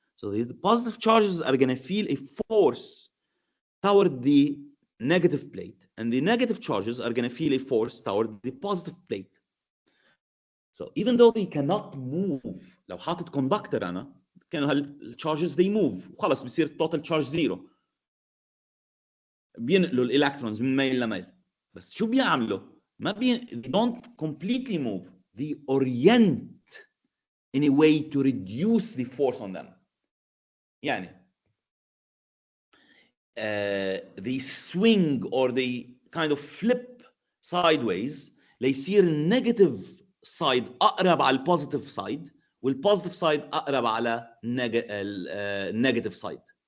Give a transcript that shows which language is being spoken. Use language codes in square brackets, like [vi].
[en] So the positive charges are going to feel a force toward the negative plate, and the negative charges are going to feel a force toward the positive plate. So even though they cannot move, [ar] لو حاطط [en] conductor أنا, [ar] كانوا هالcharges [en] they move, [ar] وخلص بصير [en] total charge zero. [ar] بينقلوا الالكترونز من ميل لميل. بس شو بيعملوا؟ ما [en] they don't completely move. They orient in a way to reduce the force on them. يعني they swing or they kind of flip sideways [ar] ليصير [en] negative side [ar] أقرب على [en] positive side والpositive side أقرب على negative side.